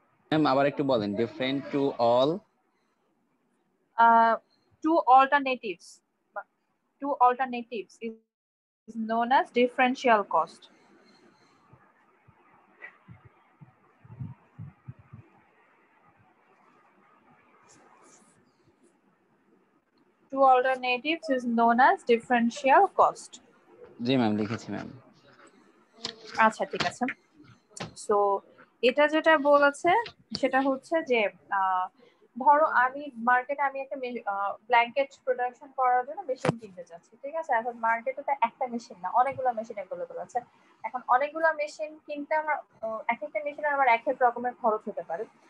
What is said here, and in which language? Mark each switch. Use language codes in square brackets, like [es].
[bn] Ma'am আবার একটু বলেন, [en] Different to all Two alternatives, two alternatives is known as differential cost. Two alternatives is known as differential cost. [bn] G ma'am লিখেছি ma'am. আচ্ছা, ঠিক আছে। So এটা যেটা বলেছে সেটা হচ্ছে যে ধরো আমি মার্কেটে আমি একটা ব্ল্যাঙ্কেট প্রোডাকশন করার জন্য মেশিন কিনতে চাচ্ছি, ঠিক আছে। এখন মার্কেটে তো একটা মেশিন না, অনেকগুলো মেশিন অ্যাভেলেবল আছে। এখন অনেকগুলো মেশিন কিনতে আমার এক একটা মেশিনে আমার এক এক রকমের খরচ হতে পারে।